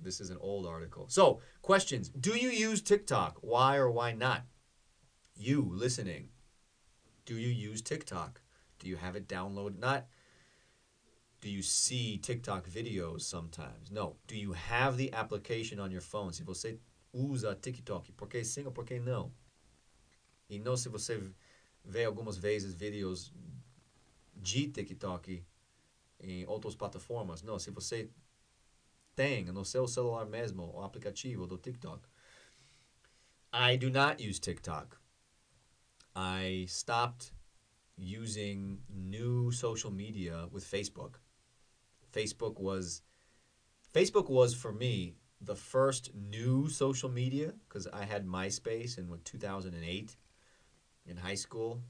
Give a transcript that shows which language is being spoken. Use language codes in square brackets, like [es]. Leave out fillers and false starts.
[en] This is an old article. So questions: do you use TikTok? Why or why not? You listening, do you use TikTok? Do you have it downloaded? Not do you see TikTok videos sometimes? No. Do you have the application on your phone? [pt] Se você usa TikTok, porque sim ou porque não? E não se você vê algumas vezes vídeos de TikTok em outras plataformas. Não, se você tem no seu celular mesmo o aplicativo do TikTok. [en] I do not use TikTok. I stopped using new social media with Facebook. Facebook was for me the first new social media, because I had MySpace in 2008 in high school.